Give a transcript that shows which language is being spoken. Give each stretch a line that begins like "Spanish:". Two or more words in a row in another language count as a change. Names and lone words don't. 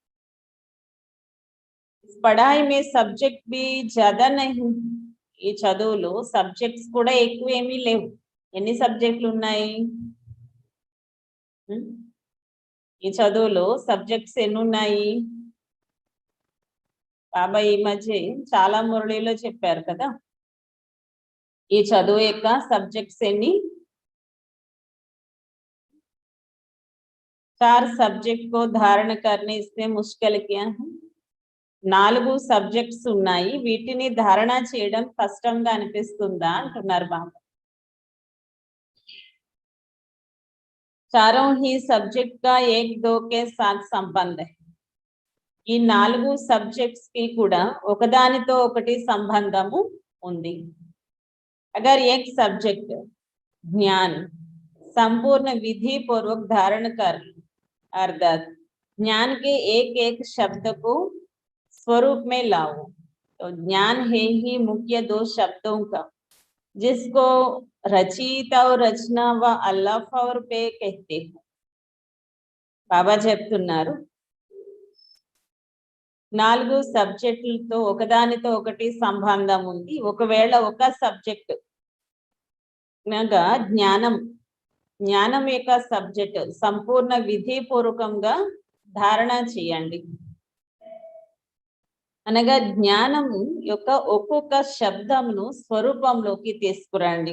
Hindi: పढ़ाई में సబ్జెక్ట్ भी ज्यादा नहीं,
Telugu: ఈ చదువులో సబ్జెక్ట్స్ కూడా ఎక్కువ ఏమీ లేవు. ఎన్ని సబ్జెక్టులు ఉన్నాయి, ఈ చదువులో సబ్జెక్ట్స్ ఎన్ని ఉన్నాయి. బాబా ఈ మధ్య చాలా మురళిలో చెప్పారు కదా, ఈ చదువు యొక్క సబ్జెక్ట్స్ ఎన్ని.
Hindi: 4 సబ్జెక్ట్ को धारण करने इसमें मुश्किल क्या है.
Telugu: 4 సబ్జెక్ట్స్ ఉన్నాయి, వీటిని ధారణ చేయడం కష్టంగా అనిపిస్తుందా అంటున్నారు బాబా.
Hindi: चारों ही सब्जेक्ट का 1-2 के साथ संबंध है.
Telugu: ఈ 4 సబ్జెక్ట్స్ కి కూడా ఒకదానితో ఒకటి సంబంధము ఉంది.
Hindi: अगर एक सब्जेक्ट ज्ञान संपूर्ण विधि पूर्वक धारण कर, अर्थात ज्ञान के एक शब्द को स्वरूप में लाओ, तो ज्ञान है ही मुख्य 2 शब्दों का, जिसको रचयिता और रचना व अल्लाफ और पे कहते हैं.
Telugu: బాబా చెప్తున్నారు, 4 సబ్జెక్టులతో ఒకదానితో ఒకటి సంబంధం ఉంది. ఒకవేళ ఒక సబ్జెక్ట్ అనగా జ్ఞానం యొక్క సబ్జెక్ట్ సంపూర్ణ విధిపూర్వకంగా ధారణ చేయండి, అనగా జ్ఞానము యొక్క ఒక్కొక్క శబ్దమును స్వరూపంలోకి తీసుకురండి.